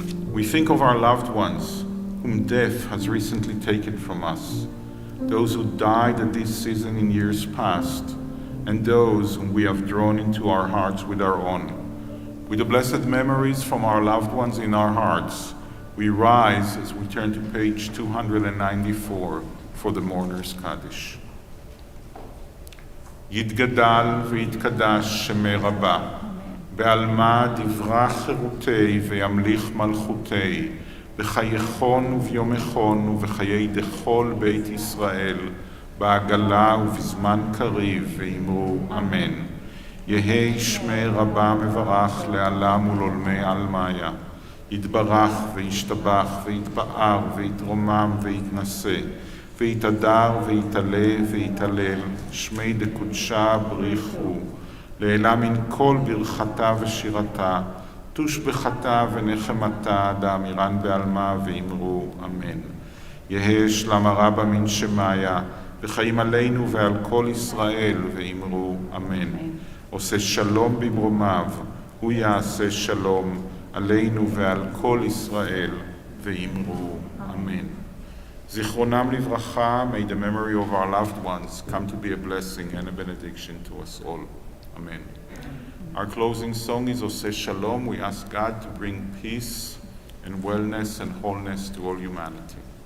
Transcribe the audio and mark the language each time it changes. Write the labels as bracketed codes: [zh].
[en] We think of our loved ones whom death has recently taken from us, those who died at this season in years past, and those whom we have drawn into our hearts with our own. With the blessed memories from our loved ones in our hearts, we rise as we turn to page 294 for the Mourner's Kaddish. [arc] יתגדל ויתקדש שמי רבה, בעלמא דברה חירותי וימליך מלכותי, בחייכון וביומכון ובחיי דכל בית ישראל, בעגלה ובזמן קריב, ואמרו אמן. יהי שמי רבה מברך לעלם ולעולמי עלמיה, יתברך וישתבח ויתפאר ויתרומם ויתנשא, ויתהדר ויתעלה ויתהלל, שמי דקודשה בריחו, לעילה מן כל ברכתה ושירתה, תושבחתה ונחמתה, דאמירן בעלמה ואמרו אמן. יהא שלמה רבה מן שמיה, וחיים עלינו ועל כל ישראל, ואמרו אמן. [he] עושה שלום במרומיו, הוא יעשה שלום עלינו ועל כל ישראל, ואמרו אמן. זיכרונם לברכה, [en] may the memory of our loved ones come to be a blessing and a benediction to us all. Amen. Our closing song is Oseh Shalom. We ask God to bring peace and wellness and wholeness to all humanity.